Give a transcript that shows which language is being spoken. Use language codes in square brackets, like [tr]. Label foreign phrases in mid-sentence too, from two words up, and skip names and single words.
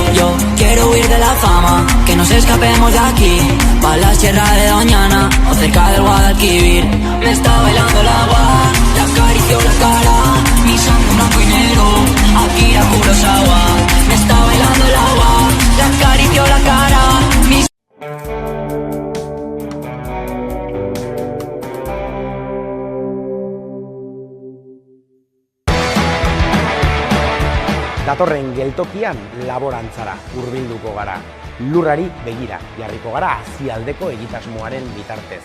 [es] Yo quiero huir de la fama, que nos escapemos de aquí, pa' la sierra de Doñana o cerca del Guadalquivir. Me está bailando el agua, le acaricio la cara, mi sangre blanco y negro, Akira Kurosawa. Me está bailando el agua, le acaricio la cara, mi [eu] Datorren geltokian laborantzara hurbilduko gara. Lurrari begira jarriko gara hazialdeko egitasmoaren bitartez.